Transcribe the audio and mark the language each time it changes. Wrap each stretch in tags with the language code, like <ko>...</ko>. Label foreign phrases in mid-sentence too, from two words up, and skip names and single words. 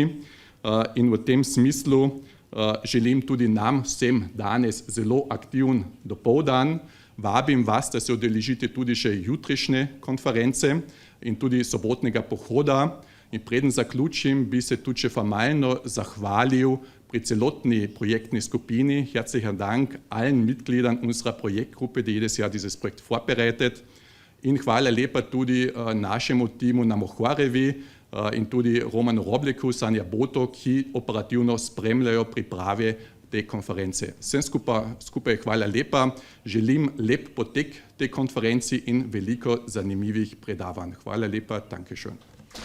<sl>In v tem smislu želim tudi nam vsem danes zelo aktiven dopoldan. Vabim vas, da se udeležite tudi še jutrišnje konference in tudi sobotnega pohoda. In preden zaključim, bi se tudi še formalno zahvalil pri celotni projektni skupini.</sl> <de>Herzlichen Dank allen Mitgliedern unserer Projektgruppe, die jedes Jahr dieses Projekt vorbereitet.</de> <sl>In hvala lepa tudi našemu timu na Mohorjevi in tudi Romanu Robljeku, Sanja Boto, ki operativno spremljajo priprave te konference. Vsem skupaj hvala lepa. Želim lep potek te konferenci in veliko zanimivih predavanj. Hvala lepa,</sl> <de>danke schön.</de>